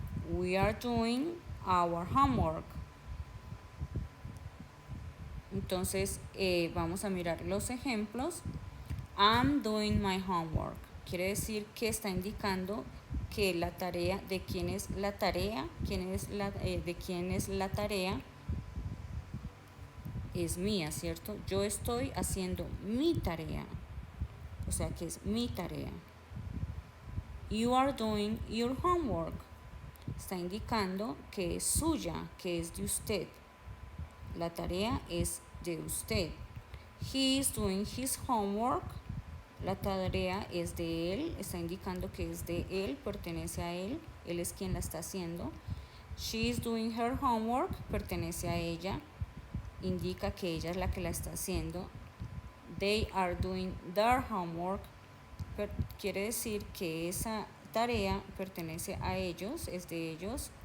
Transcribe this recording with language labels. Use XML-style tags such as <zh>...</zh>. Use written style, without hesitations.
<en>We are doing our homework.</en> <es>Entonces vamos a mirar los ejemplos.</es> <en>I'm doing my homework.</en> <es>Quiere decir que está indicando que la tarea, de quién es la tarea, de quién es la tarea, es mía, ¿cierto? Yo estoy haciendo mi tarea, o sea que es mi tarea.</es> <en>You are doing your homework.</en> <es>Está indicando que es suya, que es de usted. La tarea es de usted.</es> <en>He is doing his homework.</en> <es>La tarea es de él, está indicando que es de él, pertenece a él es quien la está haciendo.</es> <en>She is doing her homework,</en> <es>pertenece a ella, indica que ella es la que la está haciendo.</es> <en>They are doing their homework,</en> <es>quiere decir que esa tarea pertenece a ellos, es de ellos.</es>